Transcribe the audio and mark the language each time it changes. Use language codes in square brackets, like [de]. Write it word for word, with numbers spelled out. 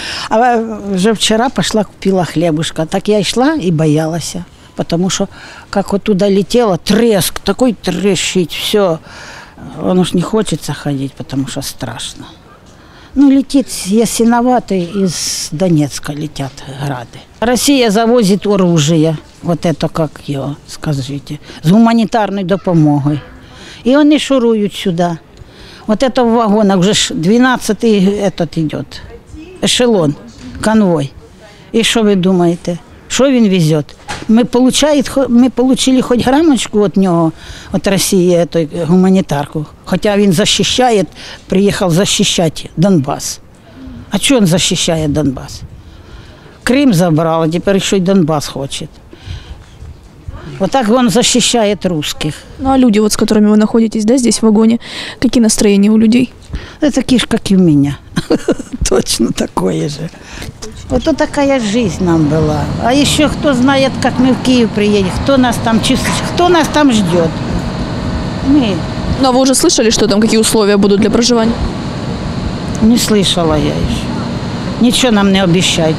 [ru] А уже вчера пошла купила хлебушка. Так я и шла и боялась. Потому что как вот туда летела, треск, такой трещит, все. Он уж не хочется ходить, потому что страшно. Ну, летит, я синоватый, из Донецка летят грады. Россия завозит оружие, вот это как його, скажите, [uk] з гуманітарною допомогою. І вони шурують сюди. [ru] Вот это в вагонах, вже двенадцатый этот идет, эшелон, конвой. [uk] І що ви думаєте, що він везе? Ми отримали хоч грамочку від нього, від Росії, гуманітарку. Хоча він захищає, приїхав захищати Донбас. А чого він захищає Донбас? Крим забрав, а тепер ще й Донбас хоче. Отак він захищає русских. Ну а люди, вот, з якими ви знаходитесь, да, здесь в вагоні, які настроєння у людей? Да, такі ж, як і в мене. [ru] Точно такое же. Вот такая жизнь нам была. А еще кто знает, как мы в Киев приедем, кто нас там чувствует, кто нас там ждет. Мы. Ну а вы уже слышали, что там какие условия будут для проживания? Не слышала я еще. Ничего нам не обещают.